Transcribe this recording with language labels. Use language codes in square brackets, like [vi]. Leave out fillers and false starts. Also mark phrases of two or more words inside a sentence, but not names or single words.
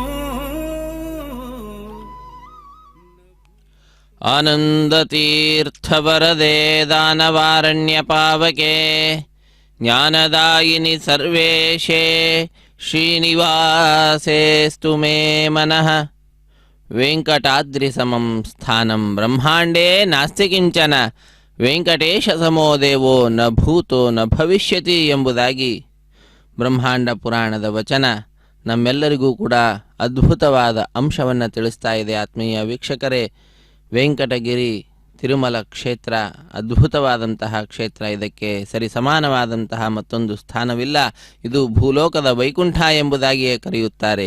[sa] आनन्दतीर्थवरदे दानवारण्यपावके ज्ञानदायिनि सर्वेशे श्रीनिवासेस्तु मे मनः वेङ्कटाद्रिसमं स्थानं ब्रह्माण्डे नास्ति किञ्चन ವೆಂಕಟೇಶಸಮೋ ದೇವೋ ನ ಭೂತೋ ನ ಭವಿಷ್ಯತಿ [kn] ಎಂಬುದಾಗಿ ಬ್ರಹ್ಮಾಂಡ ಪುರಾಣದ ವಚನ ನಮ್ಮೆಲ್ಲರಿಗೂ ಕೂಡ ಅದ್ಭುತವಾದ ಅಂಶವನ್ನು ತಿಳಿಸ್ತಾ ಇದೆ. ಆತ್ಮೀಯ ವೀಕ್ಷಕರೇ, ವೆಂಕಟಗಿರಿ ತಿರುಮಲ ಕ್ಷೇತ್ರ ಅದ್ಭುತವಾದಂತಹ ಕ್ಷೇತ್ರ. ಇದಕ್ಕೆ ಸರಿ ಸಮಾನವಾದಂತಹ ಮತ್ತೊಂದು ಸ್ಥಾನವಿಲ್ಲ. ಇದು ಭೂಲೋಕದ ವೈಕುಂಠ ಎಂಬುದಾಗಿಯೇ ಕರೆಯುತ್ತಾರೆ.